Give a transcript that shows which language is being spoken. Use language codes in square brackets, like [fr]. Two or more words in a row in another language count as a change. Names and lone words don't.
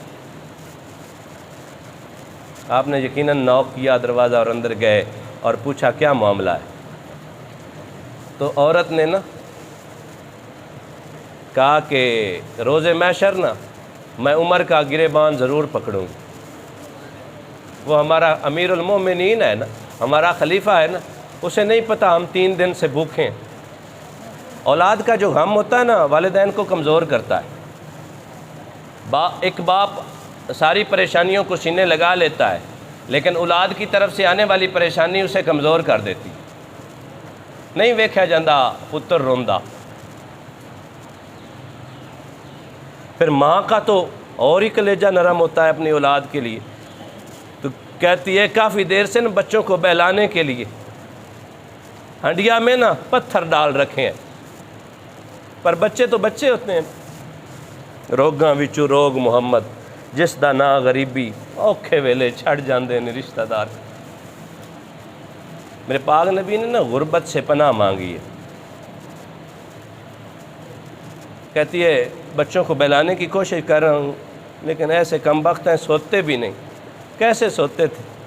[ur] آپ نے یقیناً نوک کیا دروازہ اور اندر گئے اور پوچھا کیا معاملہ ہے، تو عورت نے نا کہا کہ روز محشر نا میں عمر کا گریبان ضرور پکڑوں گی، وہ ہمارا امیر المومنین ہے نا، ہمارا خلیفہ ہے نا، اسے نہیں پتہ ہم 3 دن سے بھوکے ہیں۔ اولاد کا جو غم ہوتا ہے نا والدین کو کمزور کرتا ہے۔ ایک باپ ساری پریشانیوں کو سینے لگا لیتا ہے، لیکن اولاد کی طرف سے آنے والی پریشانی اسے کمزور کر دیتی۔ [pa] نہیں ویکھا جاندہ پتر روندا۔ [ur] پھر ماں کا تو اور ہی کلیجہ نرم ہوتا ہے اپنی اولاد کے لیے، تو کہتی ہے کافی دیر سے نا بچوں کو بہلانے کے لیے ہنڈیا میں نا پتھر ڈال رکھے ہیں، پر بچے تو بچے ہوتے ہیں۔ [pa] روگاں وچوں روگ محمد، جس دا نا غریبی، اوکھے ویلے چھڑ جاندے نے رشتہ دار۔ [ur] میرے پاک نبی نے نا غربت سے پناہ مانگی ہے۔ کہتی ہے بچوں کو بہلانے کی کوشش کر رہا ہوں، لیکن ایسے کم بخت ہیں سوتے بھی نہیں۔ کیسے سوتے تھے؟